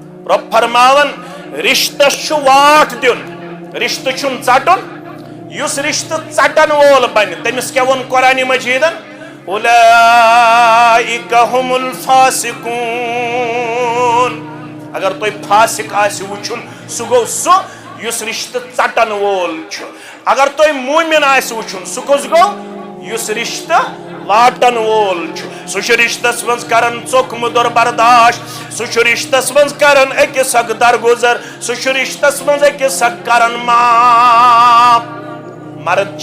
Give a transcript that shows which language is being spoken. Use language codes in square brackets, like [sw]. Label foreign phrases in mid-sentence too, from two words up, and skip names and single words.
[ks] رب فرماون رشتس چھُ واٹھ دیُن رشتہٕ چھُن ژٹُن یُس رشتہٕ ژٹن وول بنہِ تٔمِس کیٛاہ ووٚن قرآنِ مجیٖدن [ar] اولئک هم الفاسقون [ks] اگر تۄہہِ فاسق آسہِ وٕچھُن سُہ گوٚو سُہ یُس رشتہٕ ژٹن وول چھُ اگر تۄہہِ موٗمِن آسہِ وٕچھُن سُہ کُس گوٚو یُس رشتہٕ واٹن وول چھُ سُہ چھُ رشتس منٛز کران ژوٚک مُدُر برداشت سُہ چھُ رشتس منٛز کران أکِس اکھ درگُزر سُہ چھُ رشتس منٛز أکِس اکھ کران معاف مرد چھِ